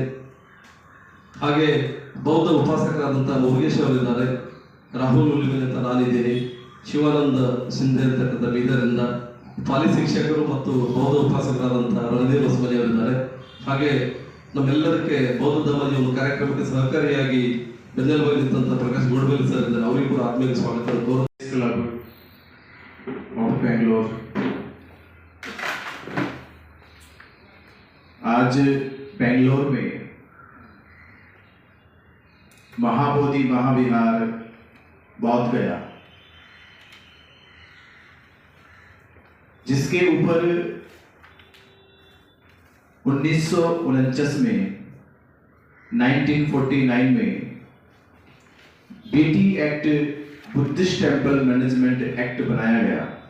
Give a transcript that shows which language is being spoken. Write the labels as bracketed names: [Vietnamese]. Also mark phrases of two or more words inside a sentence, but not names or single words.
[Kannada] ಹಾಗೆ ಬೌದ್ಧ ಉಪಾಸಕರಾದಂತಹ ಮುರುಗೇಶ್ ಅವರಿದ್ದಾರೆ, ರಾಹುಲ್ ಉಲಿಮೆ ಅಂತ ನಾನಿದ್ದೀನಿ, ಶಿವಾನಂದ ಶಿಂದೆ ಅಂತಕ್ಕಂಥ ಬೀದರಿಂದ, ಪಾಲಿ ಶಿಕ್ಷಕರು ಮತ್ತು ಬೌದ್ಧ ಉಪಾಸಕರಾದಂತಹ ರಣಧೀರ್ ಹೊಸಮನಿ ಅವರಿದ್ದಾರೆ. ಹಾಗೆ ನಮ್ಮೆಲ್ಲದಕ್ಕೆ ಬೌದ್ಧ ಧರ್ಮದ ಒಂದು ಕಾರ್ಯಕ್ರಮಕ್ಕೆ ಸಹಕಾರಿಯಾಗಿ ಬೆನ್ನೆಲುಬಾಗಿ ನಿಂತಹ ಪ್ರಕಾಶ್ ಗೋಡಬೇಲಿ ಸರ್ ಇದ್ದಾರೆ, ಅವರಿಗೂ ಕೂಡ ಆತ್ಮೀಯ ಸ್ವಾಗತ [Hindi] बेंगलोर। आज बेंगलोर में महाबोधि महाविहार बौद्ध गया, जिसके ऊपर 1949 में 1949 में बीटी एक्ट बुद्धिस्ट टेम्पल मैनेजमेंट एक्ट बनाया गया।